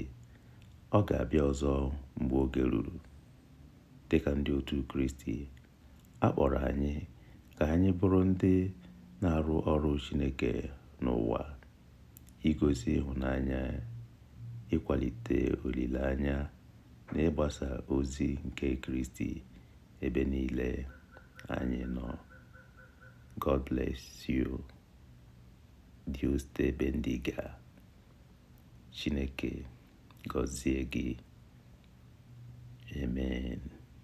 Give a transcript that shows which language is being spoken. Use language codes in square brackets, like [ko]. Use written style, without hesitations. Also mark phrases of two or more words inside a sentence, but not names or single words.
[ig] Ọ ga-abịa ọzọ mgbe oge ruru." Dịka ndị otu Kristi, a kpọrọ anyị ka anyị bụrụ ndị na-arụ ọrụ Chineke n'ụwa, igosi ịhụnanya, ịkwalite olileanya, na ịgbasa ozi nke Kristi ebe niile anyị nọ. [en] God bless you. [es] Dios te bendiga. [ig] Chineke gọzie gị. Amen.